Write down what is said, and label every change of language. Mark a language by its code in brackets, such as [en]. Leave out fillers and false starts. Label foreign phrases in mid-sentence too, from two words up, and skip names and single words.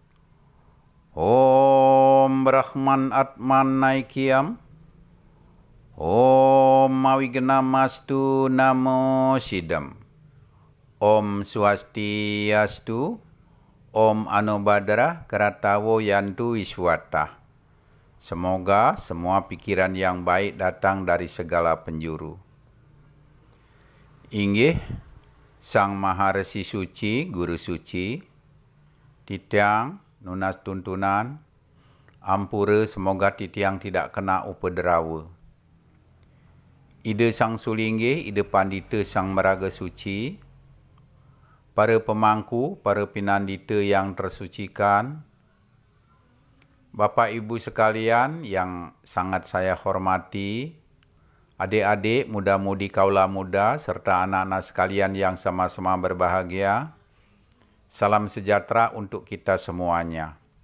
[sa] Om Brahman Atman Naikyam. Om Mawignamastu Namo Sidam. Om Swastiastu. Om Anubhadra Karatawo Yantu Iswata. [id] Semoga semua pikiran yang baik datang dari segala penjuru. [ban] Inggih Sang Maharesi Suci, Guru Suci, titiang nunas tuntunan, ampura semoga titiang [id] tidak kena [ban] upederawa. [id] Ida Sang Sulinggih, Ida Pandita Sang Meraga Suci, para pemangku, para pinandita yang tersucikan, Bapak Ibu sekalian yang sangat saya hormati, adik-adik, muda-mudi kaula muda, serta anak-anak sekalian yang sama-sama berbahagia, salam sejahtera untuk kita semuanya.